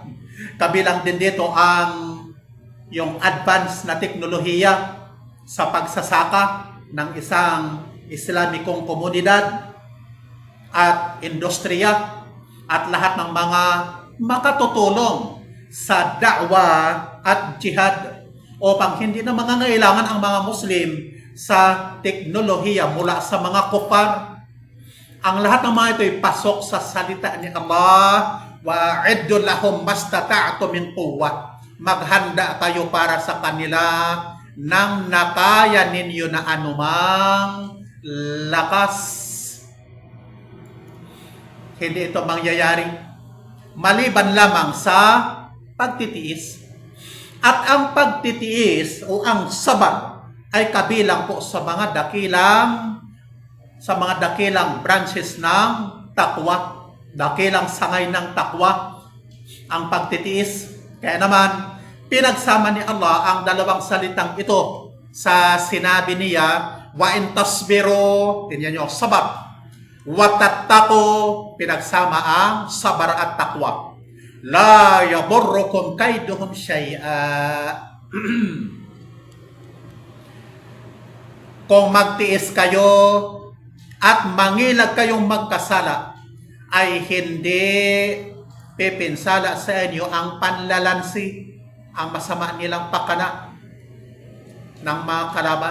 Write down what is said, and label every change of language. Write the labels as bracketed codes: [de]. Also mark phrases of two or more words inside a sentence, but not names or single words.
[tl] Kabilang din dito ang yung advanced na teknolohiya sa pagsasaka ng isang Islamikong komunidad at industriya, at lahat ng mga makatutulong sa da'wa at jihad upang hindi na mangangailangan ang mga Muslim sa teknolohiya mula sa mga kupar. Ang lahat ng mga ito ay pasok sa salita ni Allah, [ar] وأعدوا لهم ما استطعتم من قوة. [tl] Maghanda kayo para sa kanila nang nakaya ninyo na anumang lakas. Hindi ito mangyayari maliban lamang sa pagtitiis. At ang pagtitiis o ang sabar ay kabilang po sa mga dakilang branches ng takwa, dakilang sangay ng takwa, ang pagtitiis. Kaya naman, pinagsama ni Allah ang dalawang salitang ito sa sinabi niya, [ar] وإن تصبروا, [tl] tingnan nyo, [ar] صبر، وتتقوا, [tl] pinagsama ang sabar at takwa, [ar] لا يضركم كيدهم شيئا. [tl] Kung magtiis kayo at mangilag kayong magkasala, ay hindi pipinsala sa inyo ang panlalansi, ang masama nilang pakana ng mga kalaban.